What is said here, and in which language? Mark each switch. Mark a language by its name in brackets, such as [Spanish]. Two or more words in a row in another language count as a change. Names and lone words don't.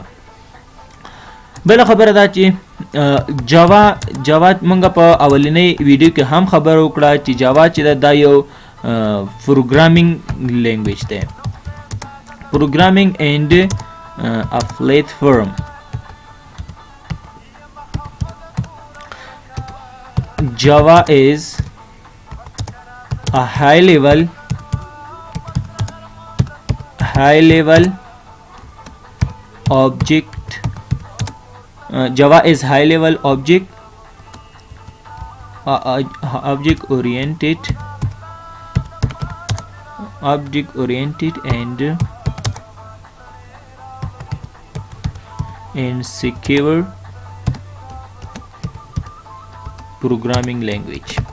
[Pashto] بل خبره دا چې جاوا موږ په اولنۍ ویډیو کې هم خبر وکړه چې جاوا چې دا یو [English] programming language [Pashto] دی. [English] programming and a platform. Java is a high level object. Java is high level object oriented and secure programming language.